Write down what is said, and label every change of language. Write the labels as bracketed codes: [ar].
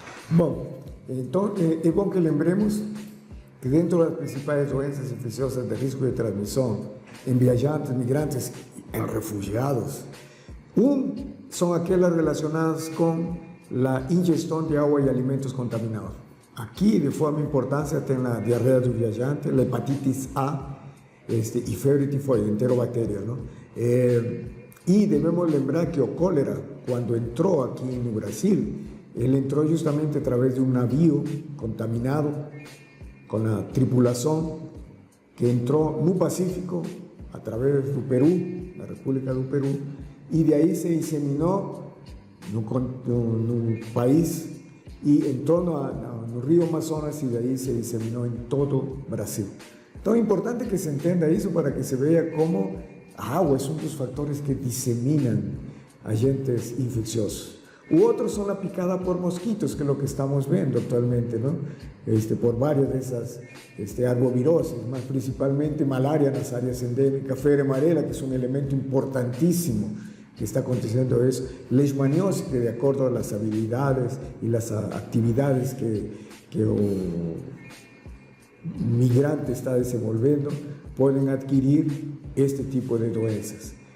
[es] Bueno, entonces es bueno que lembremos que dentro de las principales doenças infecciosas de riesgo de transmisión en viajantes, migrantes y en refugiados, son aquellas relacionadas con la ingestión de agua y alimentos contaminados. [pt] Aqui, de forma importante, tem a diarreia do viajante, a hepatitis A e febre tifoide, enterobactéria, não? E devemos lembrar que o cólera, quando entrou aqui no Brasil, ele entrou justamente através de um navio contaminado com a tripulação que entrou no Pacífico, através do Peru, da República do Peru, e de aí se disseminou no país e entrou no Rio Amazonas e daí se disseminou em todo o Brasil. Então é importante que se entenda isso para que se veja como a água é um dos fatores que disseminam agentes infecciosos. [es] O outro son la picada por mosquitos, que es lo que estamos viendo actualmente, ¿no? Por varias de esas arboviroses, más principalmente malaria en las áreas endémicas, fiebre amarela, que es un elemento importantísimo que está aconteciendo eso, leishmaniose, que de acuerdo a las habilidades y las actividades que el migrante está desenvolviendo, pueden adquirir este tipo de doenças.